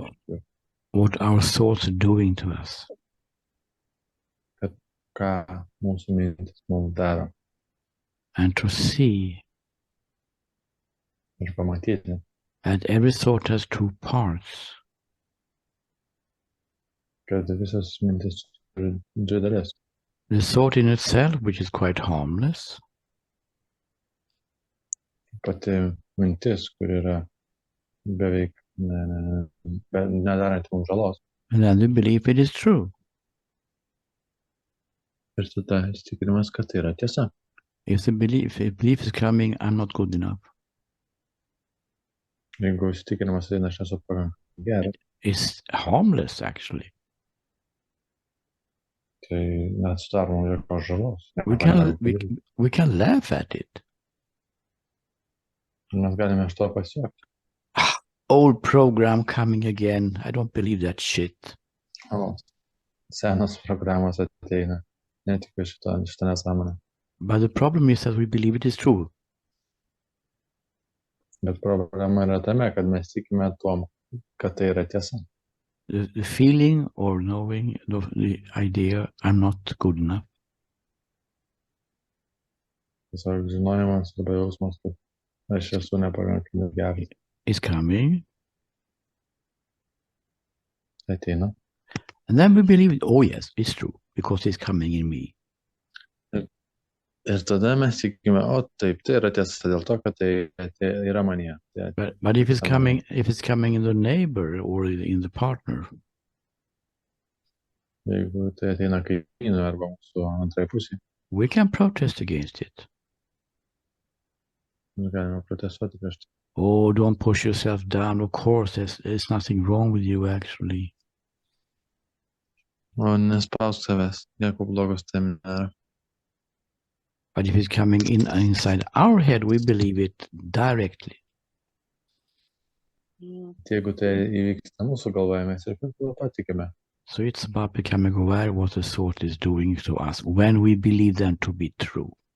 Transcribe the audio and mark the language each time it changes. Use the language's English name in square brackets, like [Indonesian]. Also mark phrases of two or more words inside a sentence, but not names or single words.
[English] What our thoughts are doing to us. [Lithuanian] Kad ką mūsų mintis mums daro. [English] And to see [Lithuanian] ir pamatyti, [English] that every thought has two parts. [Lithuanian] Kad visas mintis turi dvi dalis. [English] The thought in itself, which is quite harmless. [Lithuanian] Pati mintis, kur yra beveik nedaranti mums žalos. [English] And then the belief it is true. [Lithuanian] Ir tada įsitikinimas, kad tai yra tiesa. [English] If belief is coming, I'm not good enough. [Lithuanian] Jeigu įsitikinimas eina, aš esu pakankamai geras. [English] It's harmless, actually. [Lithuanian] Tai nesudarom jokios žalos. [English] We can laugh at it. [Lithuanian] Mes galime iš to pasijuokti. [English] Old program coming again. I don't believe that shit. [Lithuanian] O, senos programos ateina. Netikiu šitą nesąmonę. [English] But the problem is that we believe it is true. [Lithuanian] Bet problema yra tame, kad mes tikime tuom, kad tai yra tiesa. [English] The feeling or knowing the idea I'm not good enough. [Lithuanian] Tiesiog žinojimas arba jausmas, kad aš esu nepakankamai geras. [English] Is coming. [Lithuanian] Ateina. [English] And then we believe it. Oh yes, it's true because it's coming in me. [Lithuanian] Ir tada mes tikime, o taip, tai yra tiesa dėl to, kad tai yra manyje. [English] But if it's coming in the neighbor or in the partner, [Lithuanian] Jeigu tai ateina kaimynui arba mūsų antrai pusė, [English] we can protest against it. [Lithuanian] mes galime protestuoti prieš tai. [English] Oh, don't push yourself down. Of course, there's nothing wrong with you actually. [Lithuanian] O nespausk savęs, nieko blogos tam nėra. [English] But if it's coming inside our head, we believe it directly. [Lithuanian] Jeigu tai įvyksta mūsų galvoje, mes ir patikime. [English] So it's about becoming aware of what the thought is doing to us when we believe them to be true.